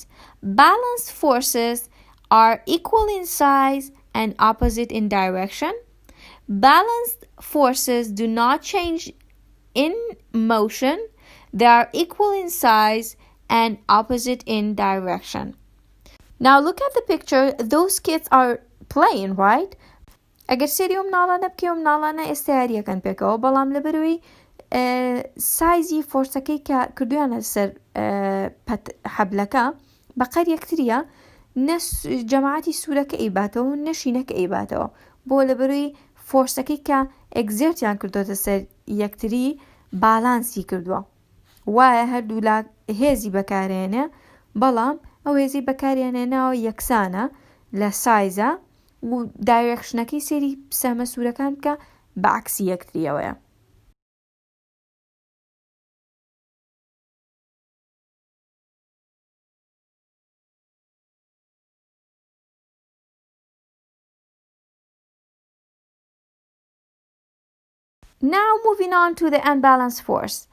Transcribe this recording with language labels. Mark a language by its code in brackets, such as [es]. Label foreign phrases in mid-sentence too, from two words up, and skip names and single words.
[en] Balanced forces are equal in size and opposite in direction. Balanced forces do not change in motion. They are equal in size and opposite in direction. Now look at the picture. Those kids are playing, right? [ckb] اگر سریوم ناڵانە بکەوم ناڵانە ئێستا یاریەکەن پێکەوە بەڵام لەبەرەوەی سایزی فۆرسەکەی کە کردویانە سەر حەبلەکە بەقەر یەکتریە نە جەماعەتی سوورەکە ئەیباتەوە و نەشینەکە ئەیباتەوە بۆ لەبەرەوەی فۆرسەکەی کە ئەگزێرتیان کردوتە سەر یەکتری بالانسی کردووە وایە هەردوو لا هێزی بەکارێنێ بەڵام ئەو هێزی بەکارێنێنەوە یەکسانە لە سایزە و دایرەکشنەکەی سێری سەمە سوورەکان بکە بەعکسی یەکتریەوەیە. [en] Now moving on to the unbalanced force.